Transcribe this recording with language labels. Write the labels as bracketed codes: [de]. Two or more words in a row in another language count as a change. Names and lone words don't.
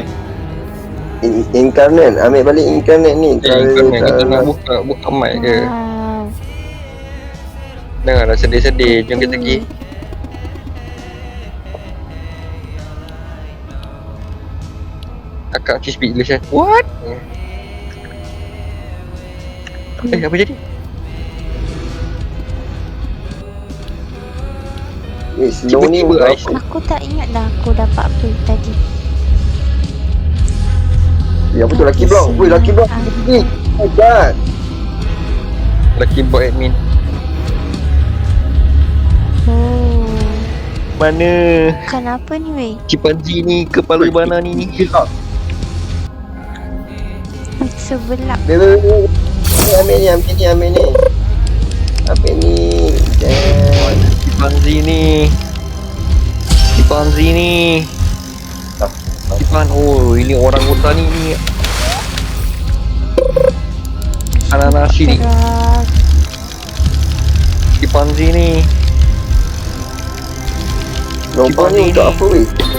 [ms] Incarnate, ambil balik incarnate ni. Kau kita nak buka mic ke? [en] Wow. [ms] Dengar dah sedih-sedih, jom kita pergi. Akak cheese [en] speak English [ms] kan? [en] What? [ms] Apa jadi? Weh, slow ni Tiba-tiba untuk Ais. apa? Aku tak ingat dah aku dapat apa tadi. Ya, apa tu Lucky Block? Weh, Lucky Block. Ni, [en] oh god. Lucky boy admin. Oh. [ms] Mana Kenapa ni weh? chimpanzee ni kepala banan ni? Sebelak. Ambil ni. Ambil ni. [en] Damn. [ms] Chimpanzee ni. Oh, ini orang hutan ni. Ananas ni. Keras. Chimpanzee ni. Nombor ni untuk apa weh?